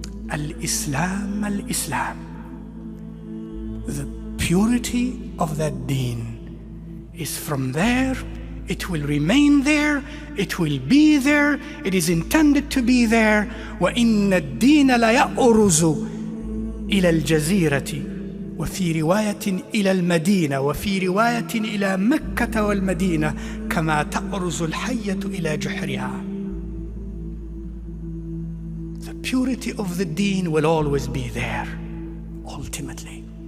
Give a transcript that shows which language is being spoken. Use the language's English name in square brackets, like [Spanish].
[English] Al-Islam, Al-Islam. The purity of that deen is from there. It will remain there. It will be there. It is intended to be there. [Arabic] وَإِنَّ الدِّينَ لَيَأْرُزُ إِلَى الْجَزِيرَةِ وفي رواية إلى المدينة وفي رواية إلى مكة والمدينة كما تأرز الحية إلى جحرها. [English] The purity of the deen will always be there, ultimately.